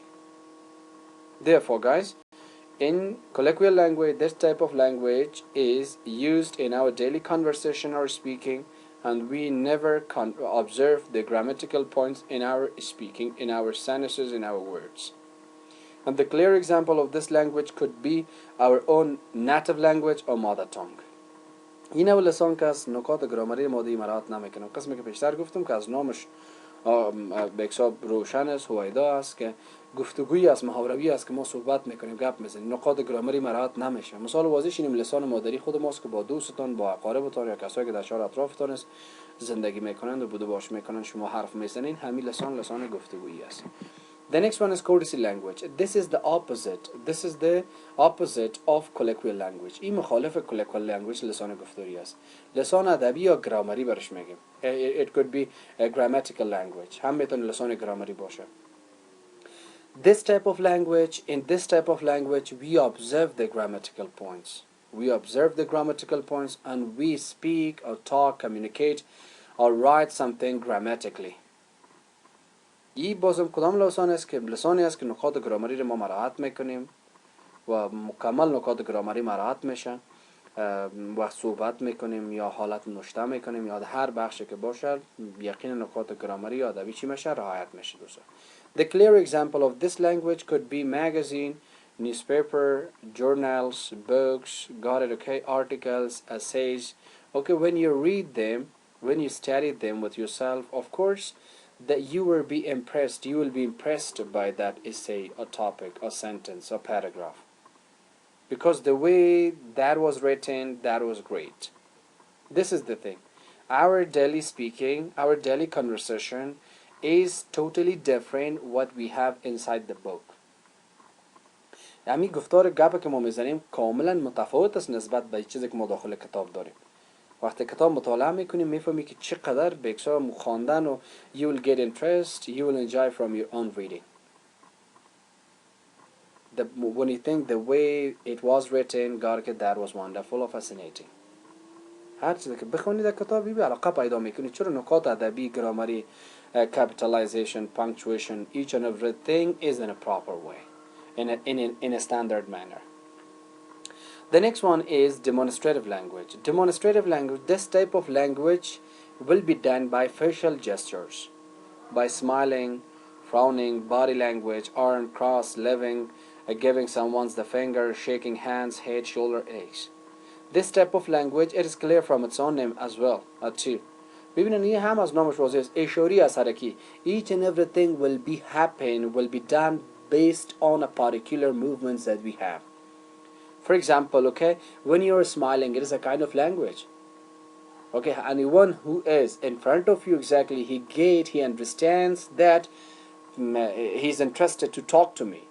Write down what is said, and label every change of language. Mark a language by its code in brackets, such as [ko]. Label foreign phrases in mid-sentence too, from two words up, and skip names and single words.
[en] Therefore, guys, in colloquial language, this type of language is used in our daily conversation or speaking, and we never observe the grammatical points in our speaking, in our sentences, in our words. And the clear example of this language could be our own native language or mother tongue. [fa] این اول لسان که از نکات گرامری مادی مراعات نمیکنم. قسمی که پیشتر گفتم که از نامش به حساب روشن است، هویدا است که گفتگویی است، محاوروی است که ما صحبت میکنیم، گپ میزنیم، نکات گرامری مراعات نمیشه. مثال واضحش اینه لسان مادری خود ماست که با دوستتان، با اقاربتان یا کسایی که در شهر اطرافتان است زندگی میکنند و بوده باش میکنند، شما حرف میزنین، همین لسان گفتگویی است. [en] The next one is courtesy language. This is the opposite. This is the opposite of colloquial language. [fa] این مخالف [en] colloquial language [fa] لسان گفتاری است. لسان ادبی یا گرامری برش میگیم. [en] It could be a grammatical language. [fa] هم میتونه لسان گرامری باشه. [en] This type of language, in this type of language, we observe the grammatical points. We observe the grammatical points and we speak or talk, communicate or write something grammatically. [fa] این بازم کدام لسانی است که نکات گرامری رو ما مراعات میکنیم و مکمل نکات گرامری مراعات میشن و صحبت میکنیم یا حالت نشته میکنیم یا هر بخشی که باشه یقین نکات گرامری یا ادبی چی میشه رعایت میشه دوستان. [en] The clear example of this language could be magazine, newspaper, journals, books, got it, okay, articles, essays. Okay, when you read them, when you study them with yourself, of course that you will be impressed by that essay or topic or sentence or paragraph, because the way that was written, that was great. This is the thing, our daily speaking, our daily conversation is totally different what we have inside the book. [fa] یعنی گفتار گپ که ما میزنیم کاملا متفاوت است نسبت به چیزی که ما داخل کتاب داریم. وقتی کتاب مطالعه میکنیم میفهمی که چقدر به حساب خواندن و [en] you will get interest, you will enjoy from your own reading. When you think the way it was written, God, that was wonderful or fascinating. [fa] هر چیزی که بخونید در کتابی به علاقه پیدا میکنید. چرا نکات ادبی، گرامری، [en] capitalization, punctuation, each and everything is in a proper way, in a standard manner. The next one is demonstrative language. Demonstrative language, this type of language will be done by facial gestures, by smiling, frowning, body language, arm cross, living, giving someone the finger, shaking hands, head, shoulder, legs. This type of language, it is clear from its own name as well, too. [fa] ببینید این هم از نامش واضح است. اشاری از حرکی. [en] Each and everything will be done based on a particular movements that we have. For example, okay, when you're smiling, it is a kind of language. Okay, anyone who is in front of you exactly, he understands that he's interested to talk to me.